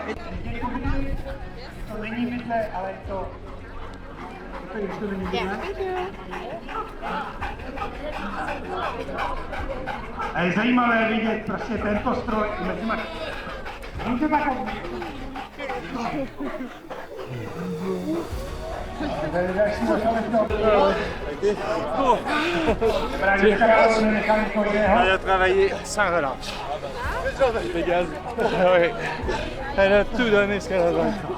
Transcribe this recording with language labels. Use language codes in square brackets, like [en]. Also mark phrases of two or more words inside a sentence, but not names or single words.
[cs] Není vidle, ale je to... A je zajímavé vidět prostě tento stroj mezi těma... Můžete tak [fr] Elle a travaillé sans relâche. Les gaz. Ouais. Elle a tout donné ce qu'elle avait.